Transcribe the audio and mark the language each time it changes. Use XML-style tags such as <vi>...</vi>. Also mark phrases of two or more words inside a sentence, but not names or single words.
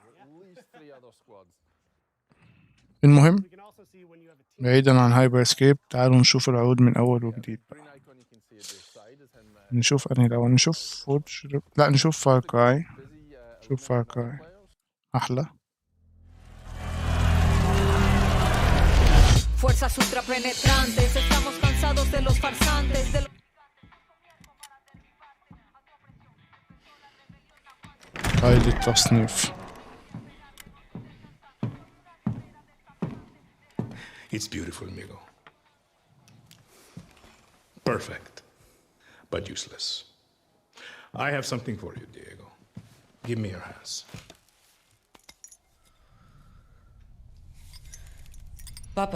<ar>المهم بعيدا عن هايبر اسكيب، تعالوا نشوف العروض من اول وجديد. نشوف انهي الاول، نشوف لا نشوف فار كراي. نشوف فار كراي احلى.</ar> <es>Fuerzas ultrapenetrantes, estamos cansados de los farsantes, de</es> <ar>قائد التصنيف.</ar> <en>It's beautiful, amigo. Perfect, but useless. I have something for you, Diego. Give me your hands. Papa.</en>